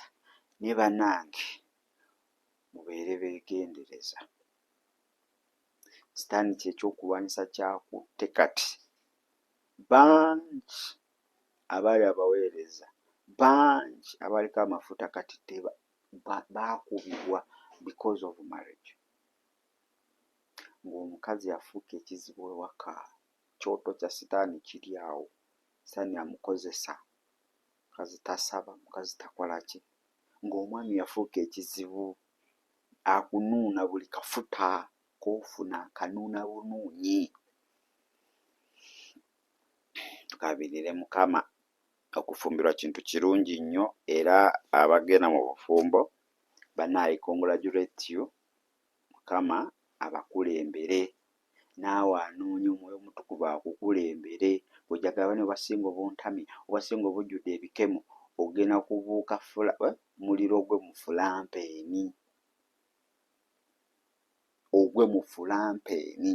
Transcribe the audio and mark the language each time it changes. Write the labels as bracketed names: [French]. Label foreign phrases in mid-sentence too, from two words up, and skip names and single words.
[Ganda] Naye bannange mubeere beegendereza. Sitaani kyekyokulwanyisa kyakutte kati. Bangi abaali abaweereza, bangi abaliko amafuta kati baakubibwa [English] because of marriage. [Ganda] Ng'omukazi afuuka ekizibu ewaka, kyoto kya sitaani kiri awo, sitaani amukozesa. Mukazi tasaba, mukazi takola ki. Ng'omwami yafuuka ekizibu, akunuuna buli kafuta k'ofuna akanuuna bunuunyi. Tukabirire Mukama. Okufumbirwa kintu kirungi nnyo era abagenda mu bufumbo banayi [English] congratulate you. [Ganda] Mukama abakulembere, naawe anoonye Omwoyo Omutukuvu akukulembere. Bw'ojagala bane obasinga obuntami, obasinga obujjudde ebikemo, ogenda kubuuka muliro ogwe mu fulampeeni. Ogwe mu fulampeeni.